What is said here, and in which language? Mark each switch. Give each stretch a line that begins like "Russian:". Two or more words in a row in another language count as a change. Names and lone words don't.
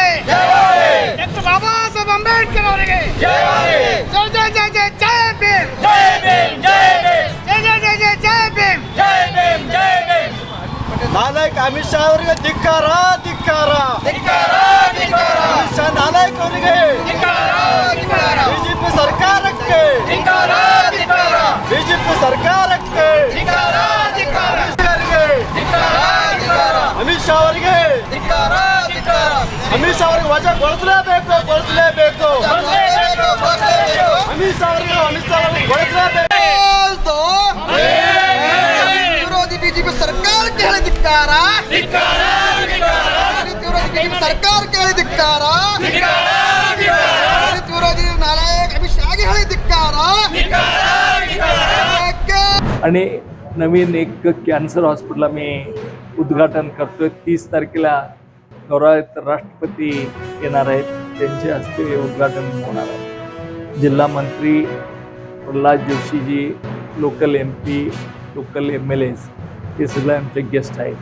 Hindi: डॉक्टर बाबा साहेब अंबेडकर ಅವರಿಗೆ जय जय जय जय जय भीम जय भीम जय भीम जय जय जय जय जय भीम जय भीम जय भीम
Kannada: ನಾಯಕ ಅಮಿತ್ ಶಾ ಅವರಿಗೆ ಧಿಕ್ಕಾರ ಧಿಕ್ಕಾರ ಧಿಕ್ಕಾರ ಧಿಕ್ಕಾರ ಅಮಿತ್ ಶಾ ನಾಯಕ ಅವರಿಗೆ ಧಿಕ್ಕಾರ ಧಿಕ್ಕಾರ ಬಿಜೆಪಿ ಸರ್ಕಾರಕ್ಕೆ ಧಿಕ್ಕಾರ ಧಿಕ್ಕಾರ ಬಿಜೆಪಿ ಸರ್ಕಾರಕ್ಕೆ ಧಿಕ್ಕಾರ ಧಿಕ್ಕಾರ ಅಮಿತ್ ಶಾ ಅವರಿಗೆ ಧಿಕ್ಕಾರ ಧಿಕ್ಕಾರ ಅಮಿತ್ ಶಾ ಅವರಿಗೆ ವಜಾಗೊಳಿಸಲೇಬೇಕು ಅಮಿತ್ ಶಾ ಅವರಿಗೆ ಗೊಳಿಸಲೇಬೇಕು ವಿರೋಧಿ ಬಿಜೆಪಿ ಸರ್ಕಾರಕ್ಕೆ ಹೇಳಿ ಧಿಕ್ಕಾರ ವಿರೋಧಿ ಬಿಜೆಪಿ ಸರ್ಕಾರಕ್ಕೆ ಹೇಳಿ ಧಿಕ್ಕಾರ ವಿರೋಧಿ नालायक अमित शाह ಹೇಳಿ ಧಿಕ್ಕಾರ
Marathi: आणि नवीन एक कॅन्सर हॉस्पिटल आम्ही उद्घाटन करतोय. 30 तारखेला गौरवायुक्त राष्ट्रपती येणार आहेत, त्यांच्या हस्ते उद्घाटन होणार आहे. जिल्हा मंत्री प्रल्हाद जोशीजी,
English: local MP, local MLAs
Marathi: हे सगळे आमचे गेस्ट आहेत.